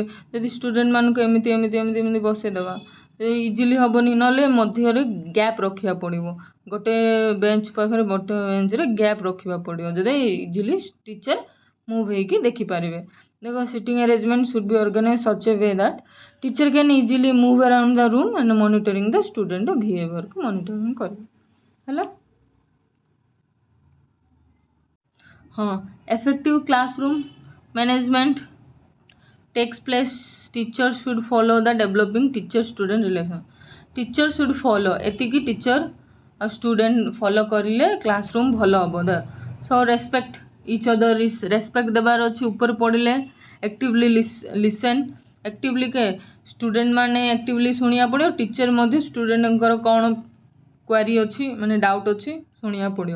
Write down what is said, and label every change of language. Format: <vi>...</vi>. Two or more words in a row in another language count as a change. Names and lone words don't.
<or>ଯଦି ଷ୍ଟୁଡେଣ୍ଟ ମାନଙ୍କୁ ଏମିତି ବସେଇଦେବା ଇଜିଲି ହେବନି, ନହେଲେ ମଧ୍ୟରେ ଗ୍ୟାପ୍ ରଖିବାକୁ ପଡ଼ିବ, ଗୋଟେ ବେଞ୍ଚ ପାଖରେ ଗୋଟେ ବେଞ୍ଚରେ ଗ୍ୟାପ୍ ରଖିବାକୁ ପଡ଼ିବ, ଯଦି ଇଜିଲି</or> <en>teacher move</en> <or>ହେଇକି ଦେଖିପାରିବେ।</or> <en>ଦେଖ seating arrangement should be organized such a way that teacher can easily move around the room and monitoring the student behaviourku monitoring</en> <or>କରିବେ ହେଲା।</or> <en>हाँ effective classroom management takes place teacher should follow the developing teacher student relation। teacher should follow</en> <or>ଏତିକି ଟିଚର ଆଉ ଷ୍ଟୁଡେଣ୍ଟ ଫଲୋ କରିଲେ କ୍ଲାସରୁମ୍ ଭଲ ହେବ।</or> <en>so respect each other,</en> <or>ରେସ୍ପେକ୍ଟ ଦେବାର ଅଛି ଉପରେ ପଡ଼ିଲେ।</or> <en>actively listen,</en> <or>ଆକ୍ଟିଭଲି ଷ୍ଟୁଡେଣ୍ଟ ମାନେ ଆକ୍ଟିଭଲି ଶୁଣିବାକୁ ପଡ଼ିବ, ଟିଚର ମଧ୍ୟ ଷ୍ଟୁଡେଣ୍ଟଙ୍କର କ'ଣ କ୍ୱାରି ଅଛି ମାନେ ଡାଉଟ୍ ଅଛି ଶୁଣିବାକୁ ପଡ଼ିବ।</or>